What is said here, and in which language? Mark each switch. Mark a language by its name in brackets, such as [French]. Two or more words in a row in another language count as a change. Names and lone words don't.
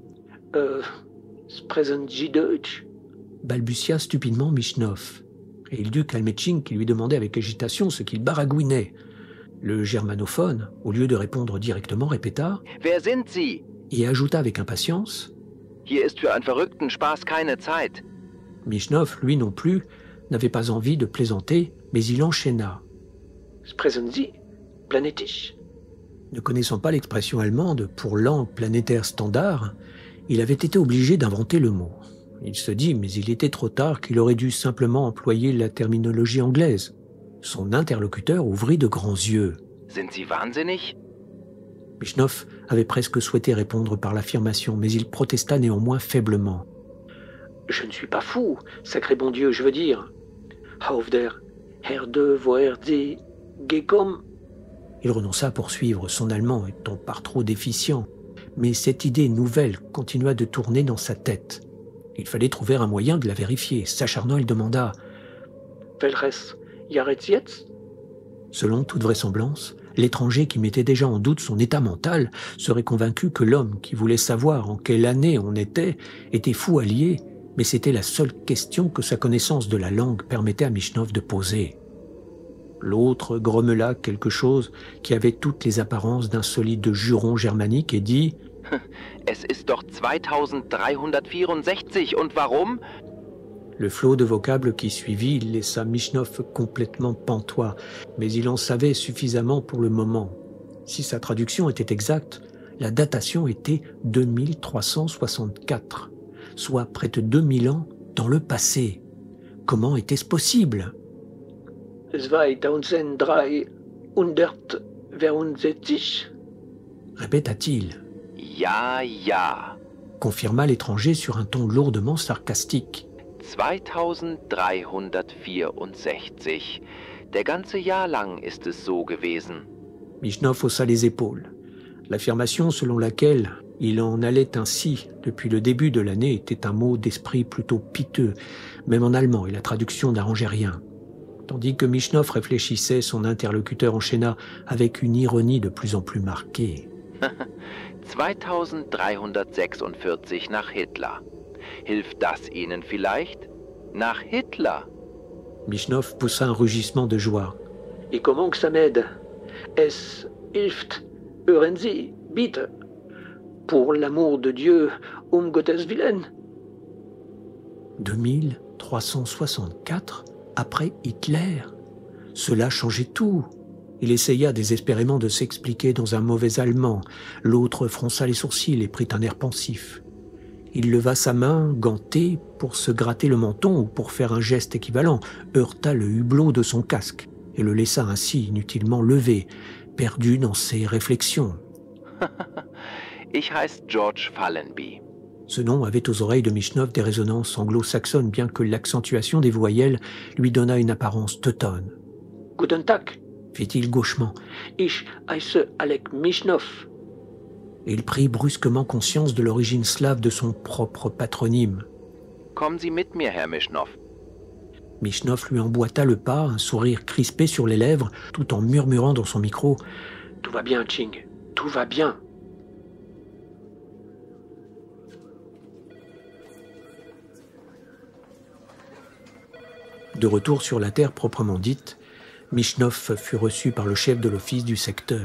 [German] « Sprechen Sie Deutsch ?» [French] balbutia stupidement Michnov. Et il dut calmer Ching qui lui demandait avec agitation ce qu'il baragouinait. Le germanophone, au lieu de répondre directement, répéta [German] « Wer sind Sie ?» [French] et ajouta avec impatience [German] « Hier ist für einen verrückten Spaß keine Zeit. » [French] Michnov, lui non plus, n'avait pas envie de plaisanter, mais il enchaîna. [German] « Sprechen Sie planetisch ?» [French] Ne connaissant pas l'expression allemande pour langue planétaire standard, il avait été obligé d'inventer le mot. Il se dit, mais il était trop tard, qu'il aurait dû simplement employer la terminologie anglaise. Son interlocuteur ouvrit de grands yeux. [German] « Sind Sie wahnsinnig ?» [French] Michnov avait presque souhaité répondre par l'affirmation, mais il protesta néanmoins faiblement. « Je ne suis pas fou, sacré bon Dieu, je veux dire. [German] Auf der Erde, wo die gekommen ?» [French] Il renonça à poursuivre, son allemand étant par trop déficient. Mais cette idée nouvelle continua de tourner dans sa tête. Il fallait trouver un moyen de la vérifier. S'acharnant, il demanda « [German] Welches Jahr jetzt ?» [French] Selon toute vraisemblance, l'étranger qui mettait déjà en doute son état mental serait convaincu que l'homme qui voulait savoir en quelle année on était fou allié, mais c'était la seule question que sa connaissance de la langue permettait à Michnov de poser. L'autre grommela quelque chose qui avait toutes les apparences d'un solide juron germanique et dit [German] « Es ist doch 2364 und warum ?» [French] Le flot de vocables qui suivit laissa Michnov complètement pantois, mais il en savait suffisamment pour le moment. Si sa traduction était exacte, la datation était 2364, soit près de 2000 ans dans le passé. Comment était-ce possible? 2363, répéta-t-il. [German] Ja, ja. [French] Confirma l'étranger sur un ton lourdement sarcastique. [German] 2364. Der ganze Jahr lang ist es so gewesen. [French] Michnov haussa les épaules. L'affirmation selon laquelle il en allait ainsi depuis le début de l'année était un mot d'esprit plutôt piteux, même en allemand, et la traduction n'arrangeait rien. Tandis que Michnov réfléchissait, son interlocuteur enchaîna avec une ironie de plus en plus marquée. [German] 2346 nach Hitler. Hilft das Ihnen vielleicht? Nach Hitler. [French] Michnov poussa un rugissement de joie. Et comment que ça m'aide? [German] Es hilft, hören Sie, bitte. [French] Pour l'amour de Dieu, [German] Gottes Willen. [French] 2364 après Hitler. Cela changeait tout. Il essaya désespérément de s'expliquer dans un mauvais allemand. L'autre fronça les sourcils et prit un air pensif. Il leva sa main, gantée, pour se gratter le menton ou pour faire un geste équivalent, heurta le hublot de son casque et le laissa ainsi inutilement levé, perdu dans ses réflexions. [German] Ich heiße George Fallenby. [French] Ce nom avait aux oreilles de Michnov des résonances anglo-saxonnes, bien que l'accentuation des voyelles lui donnât une apparence teutonne. [German] Guten Tag, [French] fit-il gauchement. [German] Ich heiße Alek Michnov. [French] Et il prit brusquement conscience de l'origine slave de son propre patronyme. [German] Kommen Sie mit mir, Herr Michnov. [French] Michnov lui emboîta le pas, un sourire crispé sur les lèvres, tout en murmurant dans son micro. « Tout va bien, Ching, tout va bien. » De retour sur la terre proprement dite, Michnov fut reçu par le chef de l'office du secteur.